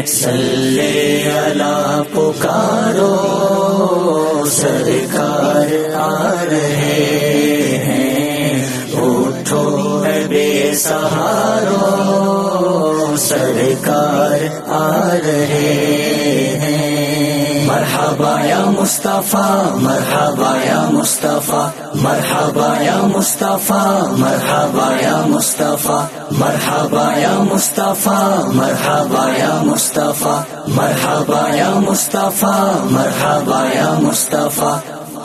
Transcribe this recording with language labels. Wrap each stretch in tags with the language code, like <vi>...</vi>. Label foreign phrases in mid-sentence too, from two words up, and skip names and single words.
<ur>صلی اللہ پکارو سرکار آ رہے ہیں، اٹھو اے بے سہارو سرکار آ رہے ہیں۔</ur> <ar>مرحبا یا مصطفیٰ مرحبا یا مصطفیٰ مرحبا یا مصطفیٰ مرحبا یا مصطفیٰ مرحبا یا مصطفیٰ مرحبا یا مصطفیٰ مرحبا یا مصطفیٰ مرحبا یا مصطفیٰ</ar>